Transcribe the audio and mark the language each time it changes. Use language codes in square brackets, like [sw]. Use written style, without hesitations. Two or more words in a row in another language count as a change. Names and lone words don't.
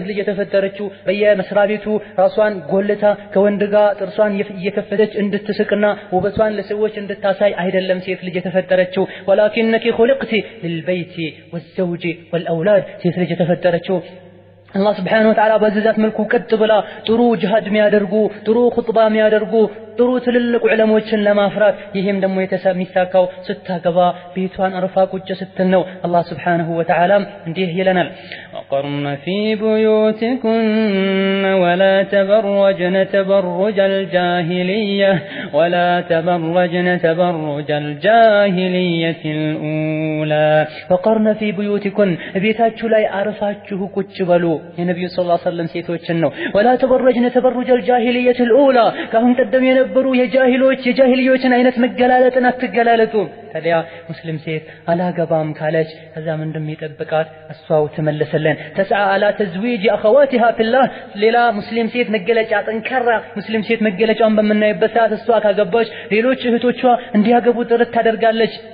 [am] ልጅ የተፈጠረችው በየመስሪያ ቤቱ ራሷን ጎልታ ከወንድ ጋር ጥርሷን እየከፈተች እንድትስቅና ውበቷን ለሰዎች እንድታሳይ አይደለም ሴት ልጅ የተፈጠረችው። [ar] ولكنك خلقت للبيت والزوج والأولاد [am] ሴት ልጅ የተፈጠረችው አላህ [ar] سبحانه وتعالى [am] በዛት መልኩ ቀጥ ብላ ጥሩ ጂሃድ የሚያደርጉ ጥሩ ኹጥባ የሚያደርጉ ጥሩ ትልልቅ ዑለሞችን ለማፍራት ይሄም ደግሞ የሚሳካው ስታገባ ቤቷን አርፋ ቁጭ ስትል ነው። አላህ [ar] سبحانه وتعالى [am] እንዲህ ይለናል [ar] وقرن في بيوتكن ولا تبرجن تبرج الجاهلية ولا تبرجن تبرج الجاهلية الأولى وقرن في بيوتكن [am] ቤታችሁ ላይ አርፋችሁ ቁጭ በሉ የነብዩ [ar] صلى الله عليه وسلم [am] ሴቶችን ነው። [ar] ولا تبرجن تبرج الجاهلية الأولى [am] ካሁን ቀደም የነበሩ የጃሂልዮችን አይነት መገላለጥን አትገላለጡ። ታዲያ ሙስሊም ሴት አላገባም ካለች ከዛ ምን እንደሚጠብቃት እሷው ትመለሰለን። [ar] تسعى إلى تزويج أخواتها في الله [am] ሌላ ሙስሊም ሴት መገለጫ ጠንካራ ሙስሊም ሴት መገለጫውን በመናይበት ሰዓት እሷ ካገባች ሌሎች እህቶቿ እንዲያገቡ ጥረት ታደርጋለች።